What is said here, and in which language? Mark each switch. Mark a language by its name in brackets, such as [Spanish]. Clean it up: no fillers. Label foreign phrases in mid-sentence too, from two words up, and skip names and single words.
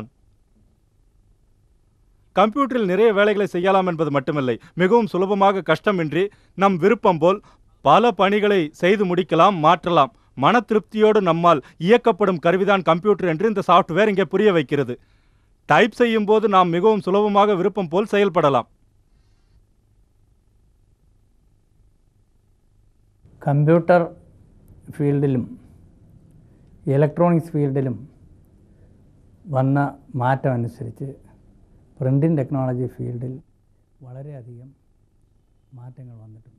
[Tamil] கம்ப்யூட்டரில் நிறைய வேலைகளை செய்யலாம் என்பது மட்டுமில்லை, மிகவும் சுலபமாக கஷ்டமின்றி நம் விருப்பம் போல் பல பணிகளை செய்து முடிக்கலாம், மாற்றலாம். மன திருப்தியோடு நம்மால் இயக்கப்படும் கருவிதான் கம்ப்யூட்டர் என்று இந்த சாஃப்ட்வேர் இங்கே புரிய வைக்கிறது. டைப் செய்யும் போது நாம் மிகவும் சுலபமாக விருப்பம் போல் செயல்படலாம். [Malayalam] കമ്പ്യൂട്ടർ ഫീൽഡിലും ഇലക്ട്രോണിക്സ് ഫീൽഡിലും വന്ന മാറ്റം അനുസരിച്ച് [English] printing technology [Malayalam] ഫീൽഡിൽ വളരെയധികം മാറ്റങ്ങൾ വന്നിട്ടുണ്ട്.